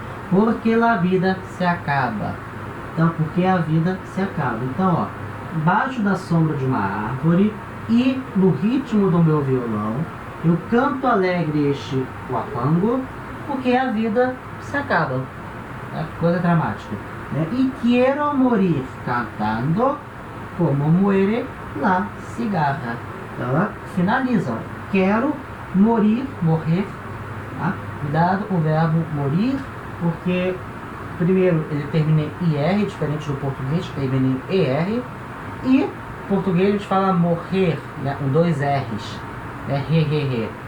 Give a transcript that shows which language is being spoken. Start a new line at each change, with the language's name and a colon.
Portuguese: Porque a vida se acaba. Então, porque a vida se acaba. Então, ó, embaixo da sombra de uma árvore e no ritmo do meu violão, eu canto alegre este huapango, porque a vida se acaba. É coisa dramática, né? E quero
Spanish: morir cantando como muere la cigarra.
Portuguese: Então ela finaliza. Quero morrer. Tá? Cuidado com o verbo morir, porque primeiro ele termina em IR, diferente do português, que termina em ER. E em português a gente fala morrer, né? Com 2 R's. Re.